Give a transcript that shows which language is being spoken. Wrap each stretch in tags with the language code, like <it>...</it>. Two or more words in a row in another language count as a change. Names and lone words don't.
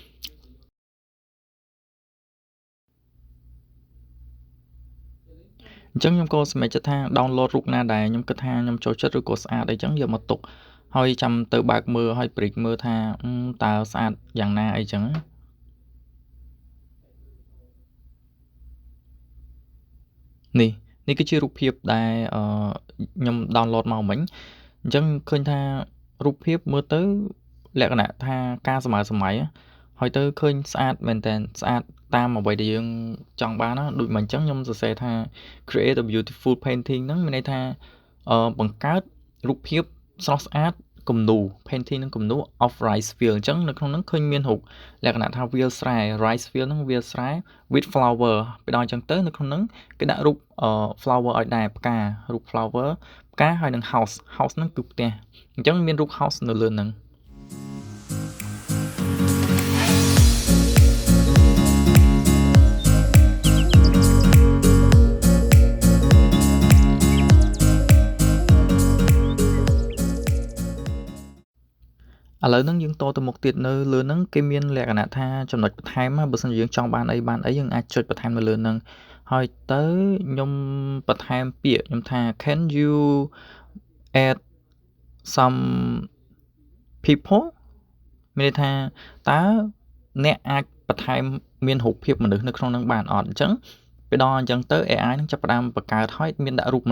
<km>អញ្ចឹងខ្ញុំក៏សម្រេចចិត្តថា download រូបណាដែលខ្ញុំគិតថាខ្ញុំចូលចិត្តឬក៏ស្អាតអីចឹងយកមកទុកហើយចាំទៅបើកមើលហើយព្រិចមើលថាតើស្អាតយ៉ាងណាអីចឹងនេះ គឺជារូបភាពដែលខ្ញុំ download មកមិញអញ្ចឹងឃើញថារូបភាពមើលទៅលក្ខណៈថាការសម័យហើយទៅឃើញស្អា តមែនតើស្អាតតាមអ្វីដែលយើងចង់បានណាដូចមិនអញ្ចឹងខ្ញុំសរសេរថា</km> <en>create a beautiful painting</en> <km>ហ្នឹងមានន័យថាបង្កើតរូបភាពស្រស់ស្អាតគំនូរ painting នឹងគំនូរ</km> <en>of rice field</en> <km>អញ្ចឹងនៅក្នុងហ្នឹងឃើញមានរូបលក្ខណៈថាវាលស្រែ</km> <en>rice field</en> <km>ហ្នឹងវាលស្រែ</km> <en>with flower</en> <km>ពេលដល់អញ្ចឹងទៅនៅក្នុងហ្នឹងគេដាក់រូបflower ឲ្យដែរផ្ការូប flower ផ្កាហើយនឹង house ហ្នឹងគឺផ្ទះអញ្ចឹងមានរូប house នៅលើហ្នឹង ឥឡូវហ្នឹងយើងតទៅមុខទៀតនៅលើហ្នឹងគេមានលក្ខណៈថាចំណុចបន្ថែមបើសិនជាយើងចង់បានអីយើងអាចចុចបន្ថែមនៅលើហ្នឹងហើយទៅខ្ញុំបន្ថែមពាក្យខ្ញុំថា</km> <en>can you add some people</en> <km>មានន័យថាតើអ្នកអាចបន្ថែមមានរូបភាពមនុស្សនៅក្នុងហ្នឹងបានអត់អញ្ចឹងពេលដល់អញ្ចឹងទៅ AI នឹងចាប់ផ្ដើមបង្កើតហើយមានដាក់រូបមនុ</km>